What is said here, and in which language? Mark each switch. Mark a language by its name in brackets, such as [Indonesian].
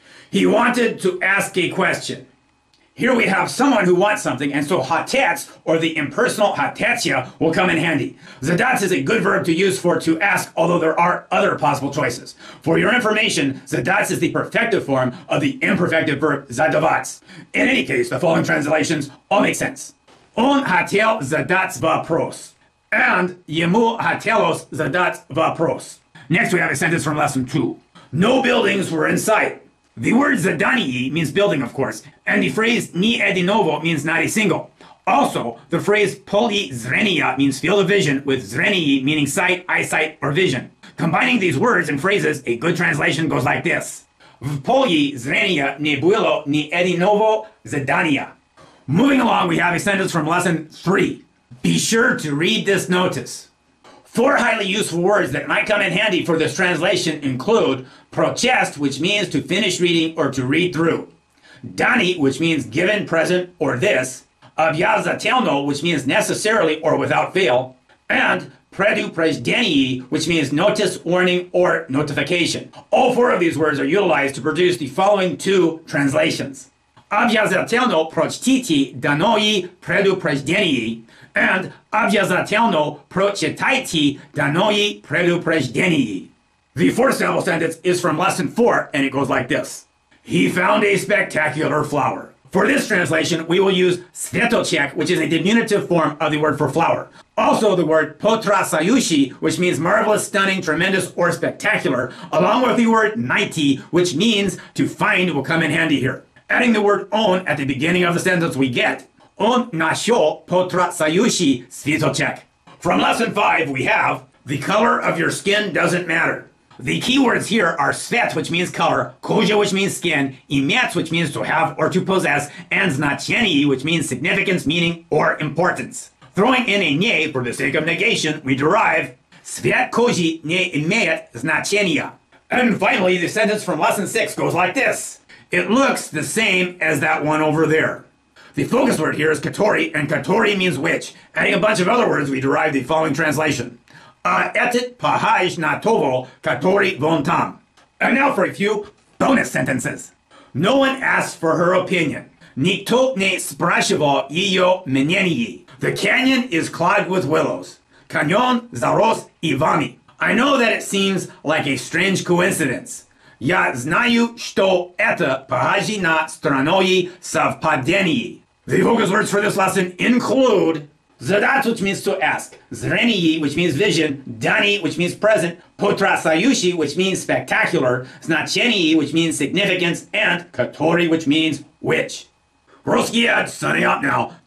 [English] He wanted to ask a question. Here we have someone who wants something, and so хотеть, or the impersonal хотеться, will come in handy. Задать is a good verb to use for to ask, although there are other possible choices. For your information, задать is the perfective form of the imperfective verb задавать. In any case, the following translations all make sense. [Russian] Он хотел задать вопрос, [English] and [Russian] ему хотелось задать вопрос. [English] Next, we have a sentence from lesson 2. No buildings were in sight. The word задание means building, of course, and the phrase ni единого means not a single. Also, the phrase поле зрения means field of vision, with зрение meaning sight, eyesight, or vision. Combining these words and phrases, a good translation goes like this. [Russian] В поле зрения не было ни единого задания. [English] Moving along, we have a sentence from lesson 3. Be sure to read this notice. 4 highly useful words that might come in handy for this translation include прочесть, which means to finish reading or to read through. Dani, which means given, present, or this. Обязательно, which means necessarily or without fail. And предупреждение, which means notice, warning, or notification. All 4 of these words are utilized to produce the following 2 translations. [Russian] Обязательно прочтите данное предупреждение. And обязательно прочитайте данное предупреждение. [English] The 4th sample sentence is from lesson 4, and it goes like this. He found a spectacular flower. For this translation, we will use светочек, which is a diminutive form of the word for flower. Also, the word потрясающий, which means marvelous, stunning, tremendous, or spectacular, along with the word найти, which means to find, will come in handy here. Adding the word он at the beginning of the sentence, we get [Russian] Он нашел потрясающий цветочек. [English] From lesson 5, we have the color of your skin doesn't matter. The key words here are цвет, which means color, кожа, which means skin, иметь, which means to have or to possess, and значение, which means significance, meaning, or importance. Throwing in a не for the sake of negation, we derive [Russian] цвет кожи не имеет значения. [English] And finally, the sentence from lesson 6 goes like this. It looks the same as that one over there. The focus word here is который, and который means which. Adding a bunch of other words, we derive the following translation. Этот похож на того, который вон там. And now for a few bonus sentences. No one asked for her opinion. [Russian] Никто не спрашивал ее мнение. [English] The canyon is clogged with willows. [Russian] Каньон зарос ивами. [English] I know that it seems like a strange coincidence. [Russian] Я знаю, что это похоже на странное совпадение. [English] The focus words for this lesson include задать, which means to ask, зрение, which means vision, дани, which means present, потрясающий, which means spectacular, значение, which means significance, and который, which means which. Rusky Ed, signing out now.